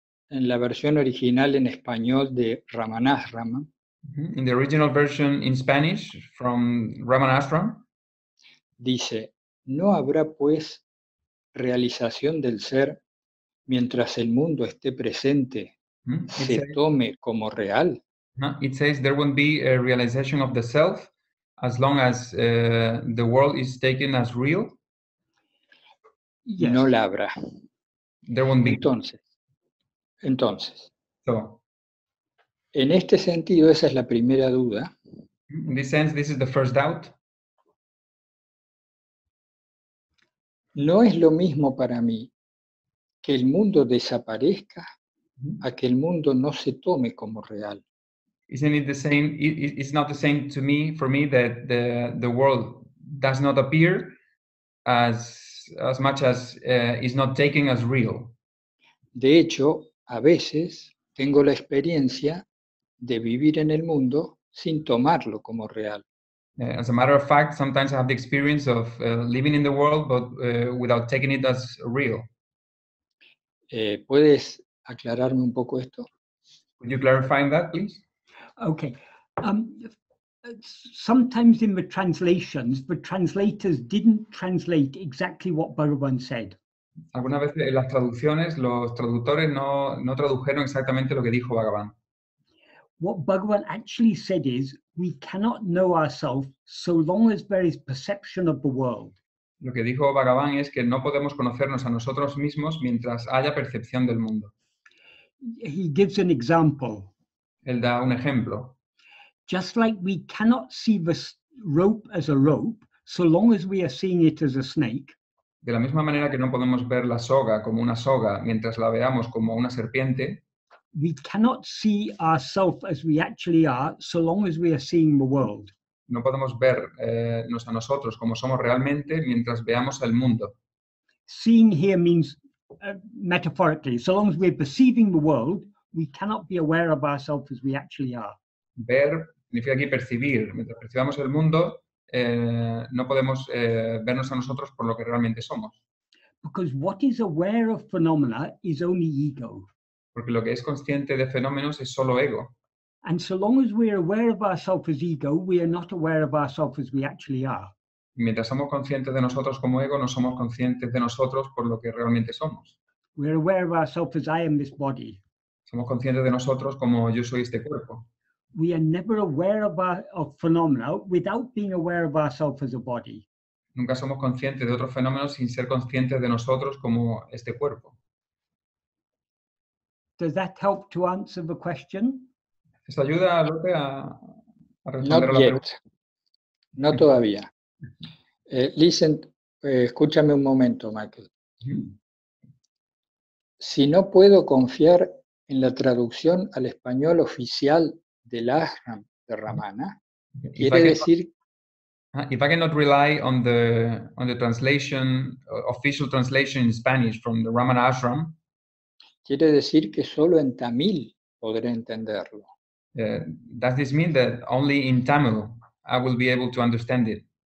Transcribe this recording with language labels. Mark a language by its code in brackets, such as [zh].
[es] en la versión original en español de Ramanasrama, [en] in the original version in Spanish from Ramanashram, [es] dice, no habrá pues realización del ser mientras el mundo esté presente, se tome como real. [en] It says there won't be a realization of the self as long as the world is taken as real. Yes. [es] No la habrá. [en] There won't be. [es] Entonces, [en] So, [es] en este sentido, esa es la primera duda. [en] in this sense, this is the first doubt. [es] No es lo mismo para mí que el mundo desaparezca a que el mundo no se tome como real. [en] Isn't it the same? It's not the same to me, for me, that the world does not appear as much as is not taken as real. [es] De hecho, a veces tengo la experiencia de vivir en el mundo sin tomarlo como real. [en] As a matter of fact, sometimes I have the experience of living in the world, but without taking it as real. [es] ¿Puedes aclararme un poco esto? [en] Could you clarify that, please? Okay. Sometimes in the translations, the translators didn't translate exactly what Bhagavan said. [es] Algunas veces en las traducciones los traductores no tradujeron exactamente lo que dijo Bhagavan. [en] What Bhagavan actually said is, we cannot know ourselves so long as there is perception of the world. [es] Lo que dijo Bhagavan es que no podemos conocernos a nosotros mismos mientras haya percepción del mundo. [en] He gives an example. [es] Él da un ejemplo. [en] Just like we cannot see the rope as a rope, so long as we are seeing it as a snake. [es] De la misma manera que no podemos ver la soga como una soga mientras la veamos como una serpiente, [en] We cannot see ourselves as we actually are, so long as we are seeing the world. [es] no podemos vernos a nosotros como somos realmente mientras veamos el mundo. [en] Seeing here means metaphorically, so long as we're perceiving the world, we cannot be aware of ourselves as we actually are. [es] Ver significa aquí percibir. Mientras percibamos el mundo, no podemos vernos a nosotros por lo que realmente somos. [en] Because what is aware of phenomena is only ego. [es] Porque lo que es consciente de fenómenos es solo ego. [en] And so long as we're aware of ourselves as ego, we are not aware of ourselves as we actually are. [es] Y mientras somos conscientes de nosotros como ego, no somos conscientes de nosotros por lo que realmente somos. [en] We're aware of ourselves as I am this body. [es] Somos conscientes de nosotros como yo soy este cuerpo. [en] We are never aware of phenomena without being aware of ourselves as a body. [es] Nunca somos conscientes de otros fenómenos sin ser conscientes de nosotros como este cuerpo. [en] Does that help to answer the question? [es] ¿Esto ayuda, Lotte, a responder a [en] Not [es] la pregunta? [en] yet. [es] No todavía. [en] Listen, [es] escúchame un momento, Michael. Si no puedo confiar en la traducción al español oficial del ashram de Ramana, quiere decir... [en] If I cannot rely on the translation, official translation in Spanish from the Ramana Ashram, [es] quiere decir que solo en tamil podré entenderlo. [en] does this mean that only in Tamil I will be able to understand it?